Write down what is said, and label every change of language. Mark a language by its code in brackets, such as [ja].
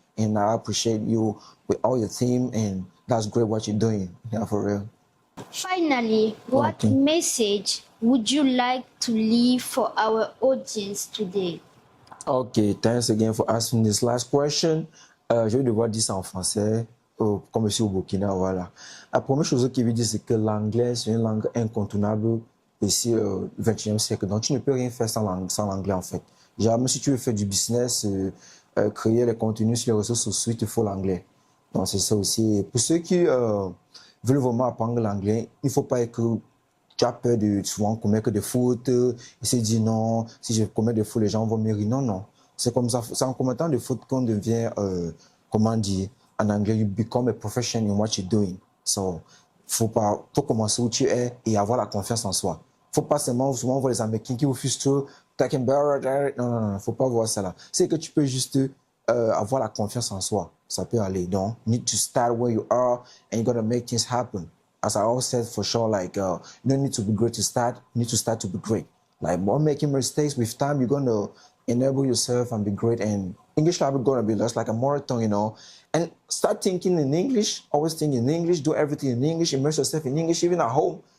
[en] And I appreciate you with all your team, and that's great what you're doing. Yeah, for real. Finally, what message would you like to leave for our audience today? Okay, thanks again for asking this last question. [fr] Je vais devoir dire ça en français, comme je suis au Burkina, voilà. La première chose qui veut dire, c'est que l'anglais, c'est une langue incontournable ici au XXIe siècle. Donc, tu ne peux rien faire sans l'anglais, en fait. Genre, même si tu veux faire du business, créer les contenus sur les réseaux sociaux, il te faut l'anglais. Donc, c'est ça aussi. Et pour ceux qui veulent vraiment apprendre l'anglais, il ne faut pas que tu as peur de souvent commettre des fautes, et se dire non, si je commets des fautes, les gens vont me rire. Non, non. C'est comme ça, c'est en commettant des fautes qu'on devient, comment dire, en anglais, [en] you become a professional in what you're doing. [fr] So, faut commencer où tu es et avoir la confiance en soi. Faut pas seulement, souvent, voir les Américains qui vous frustrent, [en] talking about, [fr] non, faut pas voir ça là. C'est que tu peux juste avoir la confiance en soi. Ça peut aller. [en] Donc, you need to start where you are and you gotta make things happen. As I always said, for sure, like, you don't need to be great to start, you need to start to be great. Like, more making mistakes, with time, you're gonna enable yourself and be great. And English language gonna be just like a marathon, you know. And start thinking in English, always think in English, do everything in English, immerse yourself in English, even at home.